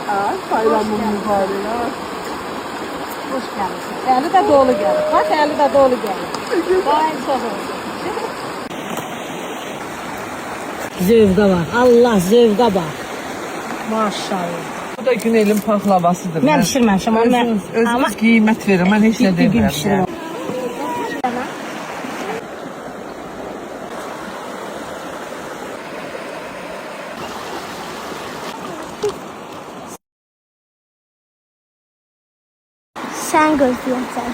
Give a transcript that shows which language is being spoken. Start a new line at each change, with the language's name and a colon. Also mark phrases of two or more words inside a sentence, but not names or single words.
Turkish: Bayramın mübarek. Hoş geldin. Eli de dolu geldi. Bak eli de dolu geldi. Vay sabır. Zövqə bak. Allah zövqə bak. Maşallah. Bu da Günelin paklavasıdır.
Azerbaijani: Mən pişirməmişəm onu. Özünüz qiymət verin. Mən heç nə Bir gün demirəm. pişirim. Sen gözləyirsən.